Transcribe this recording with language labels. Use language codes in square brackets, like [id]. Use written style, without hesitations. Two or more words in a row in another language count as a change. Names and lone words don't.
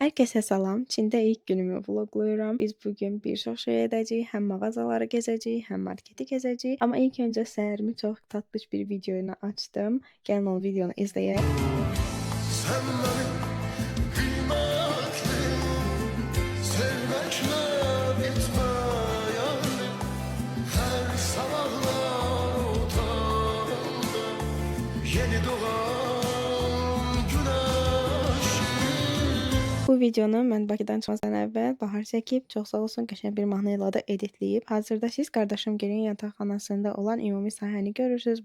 [az] Herkese salam. Çində ilk günümü vloqlayıram. Biz bugün bir çox şey edəcəyik. Həm mağazaları gəzəcəyik, həm marketi gəzəcəyik. Amma ilk öncə səhərimi çox tatlış bir video ilə açdım. Gəlin o videonu izləyək. [tr] Sen benim kıymetli sevmekle bitmeyen her sabahlar otağında yeni doğan güneşim. [az] Bu videonu mən Bakıdan çıxmadan əvvəl Bahar çəkib, çox sağ olsun, qəşəng bir mahnı ilə də editləyib. Hazırda siz qardaşım Gelin yataqxanasında olan ümumi sahəni görürsünüz.